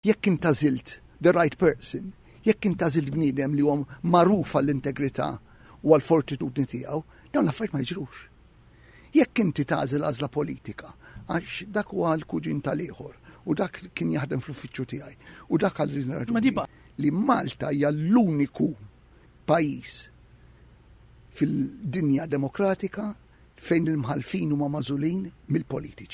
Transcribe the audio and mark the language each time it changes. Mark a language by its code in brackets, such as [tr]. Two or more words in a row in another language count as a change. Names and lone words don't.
[mt] jekk intażilt [en] the right person, [mt] jekk intażilt bniedem li huwa magħruf għall-integrità u għall-fortitudni tiegħu, dawn l-affarijiet ma jiġrux. Jekk inti tażel għażla politika, għax dak huwa l-kuġin tal-ieħor u dak kien jaħdem fl-uffiċċju tiegħi u dak għal raġuni li Malta hija l-uniku pajjiż fil-dinja demokratika fejn il-mħalfin huma magħżulin mill-politiċi.